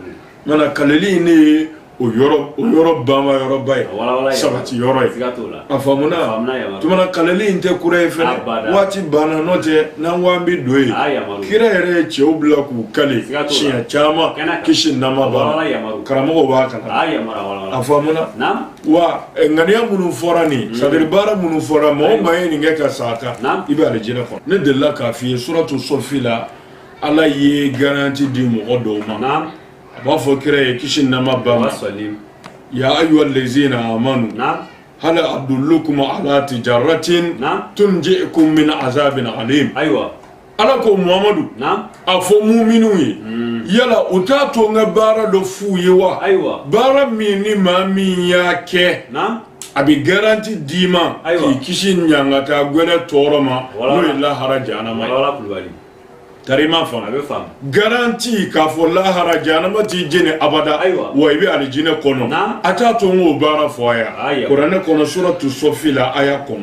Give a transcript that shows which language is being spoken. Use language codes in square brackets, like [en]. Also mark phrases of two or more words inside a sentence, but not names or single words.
[bm] mana kaleli in ne ye o yɔrɔ banba yɔrɔba ye sabati yɔrɔ ye a faamuna tumana kaleli in tɛ kura ye fɛnɛ waati banna n'o tɛ n'an ko an bɛ don ye kira yɛrɛ ye cɛw bila k'u kale siɲɛ caman kisi nama b'a la karamɔgɔw b'a kalama a faamuna wa ŋaniya minnu fɔra nin c'est-à-dire baara minnu fɔra mɔgɔ maa ye nin kɛ ka sa a kan i bɛ alijinɛ kɔnɔ ne delila k'a f'i ye suratu sɔfi la ala ye garanti di mɔgɔ dɔw ma a b'a fɔ kira ye kisi nama ba ma [ar] يا أيها الذين آمنوا هل أدلكم على تجارة تنجيكم من عذاب أليم [bm] ala ko muhammadu a fɔ mu'minu ye yala u t'a to n ka baara dɔ f'u ye wa baara min ni maa min y'a kɛ a bɛ garanti d'i ma k'i kisi ɲangata gwɛlɛ tɔɔrɔ ma n'o ye lahara jahanama ye tarima fam garanti k'a fɔ lahara jahanama t'i jeni abada wa i bɛ alijinɛ kɔnɔ a t'a to n k'o baara fɔ a ye kuranɛ kɔnɔ suratu sɔfi la aya